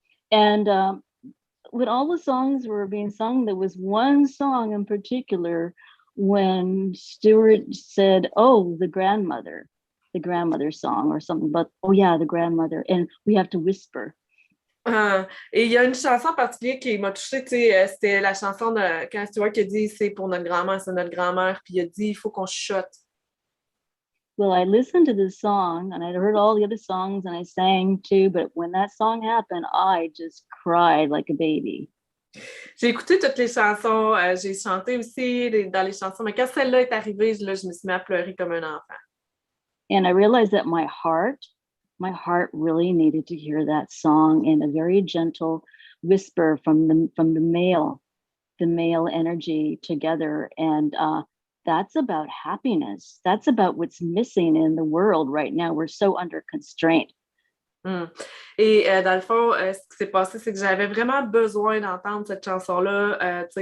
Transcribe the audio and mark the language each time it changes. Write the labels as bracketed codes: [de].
[en] And when all the songs were being sung, there was one song in particular when Stuart said, oh, the grandmother song or something, but oh yeah, the grandmother, and we have to whisper. [fr] Et il y a une chanson particulière qui m'a touchée, tu sais, c'était la chanson de quand Stuart a dit c'est pour notre grand-mère, c'est notre grand-mère, puis il a dit il faut qu'on chuchote. [en] Well, I listened to this song and I heard all the other songs and I sang too, but when that song happened, I just cried like a baby. [fr] J'ai écouté toutes les chansons, j'ai chanté aussi dans les chansons, mais quand celle-là est arrivée, là, je me suis mis à pleurer comme un enfant. [en] And I realized that my heart really needed to hear that song in a very gentle whisper from the male energy together. And that's about happiness. That's about what's missing in the world right now. We're so under constraint. [fr] Et dans le fond, ce qui s'est passé, c'est que j'avais vraiment besoin d'entendre cette chanson-là.